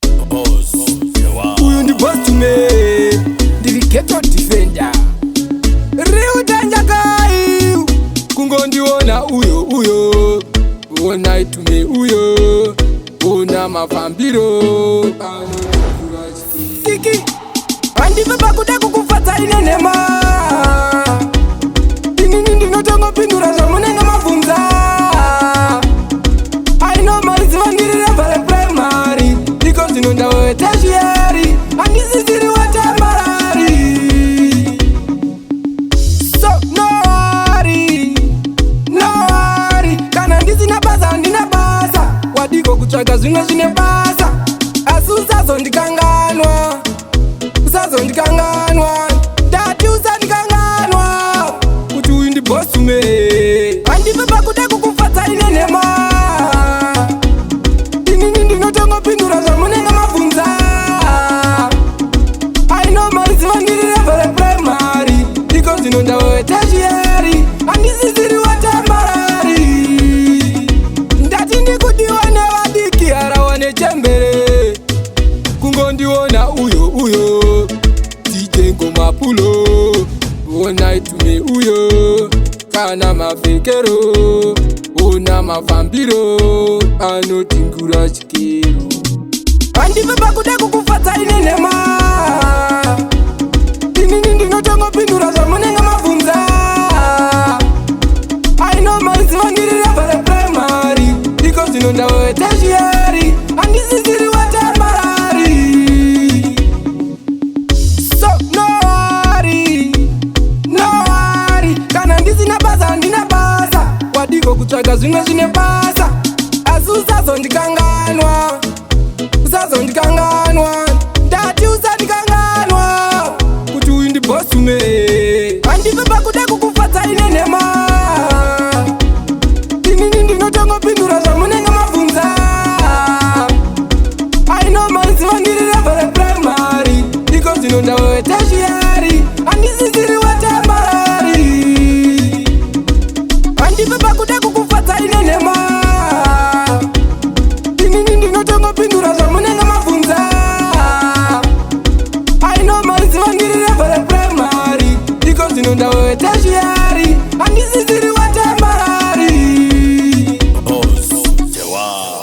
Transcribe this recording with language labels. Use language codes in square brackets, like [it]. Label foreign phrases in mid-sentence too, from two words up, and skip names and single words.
[en] Boss, yeah. [sn] Uyu ndi [en] boss to me, [sn] ndiri [en] ghetto defender. [sn] Riu tanja kai, kungondiona uyo, uyo. Onai [en] to me [sn] uyo, ona mafambiro. Kiki, handive pakuda kukufadza ine nhema. Inini ndinotongopindura zvamunenge mabvunza. [en] I know [sn] mariziva ndiri [en] level primary, [sn] because ndinonda wewe tertiary, handisisiri wa temporary. [en] So, no worry, no worry, [sn] kana ndisina basa, handina basa. Wadiko kutsvaga zvimwe zvine basa, asi usazondikanganwa, usazondikanganwa. Ndati usandikanganwa, kuti uyu ndi [en] boss to me. [sn] Handivi pakuda kukufadza ine nhema. Inini ndinotongopindura zvamunenge mabvunza. [en] I know [sn] mariziva ndiri [en] level primary, [sn] because ndinonda wewe tertiary, handisisiri wa temporary. Ndati ndikudiwa nevadiki, harawa nechembere. Kungondiona uyo, uyo, D J Ngoma Pulo. Onai [en] to me [sn] uyo, kana mapfekero, ona mafambiro, anotingura chikero. Handive pakuda kukufadza ine nhema. Inini ndinotongopindura zvamunenge mabvunza. [en] I know [sn] mariziva ndiri [en] level primary, [sn] because ndinonda wewe tertiary, handisisiri wa temporary. [en] So, no worry, no worry, [sn] kana ndisina basa, handina basa. Wadiko kutsvaga zvimwe zvine basa, asi usazondikanganwa, usazondikanganwa. Ndati usandikanganwa, kuti uyu ndi [en] boss to me. [sn] Handive pakuda kukufadza ine nhema. Inini ndinotongopindura zvamunenge mabvunza. [en] I know [sn] mariziva ndiri [en] level primary, [sn] because ndinonda wewe tertiary, handisisiri wa temporary. Handive pakuda kukufadza ine nhema. Inini ndinotongopindura zvamunenge mabvunza. [en] I know [sn] mariziva ndiri [en] level primary, [sn] because ndinonda wewe tertiary, handisisiri wa temporary. [en] Boss, yeah.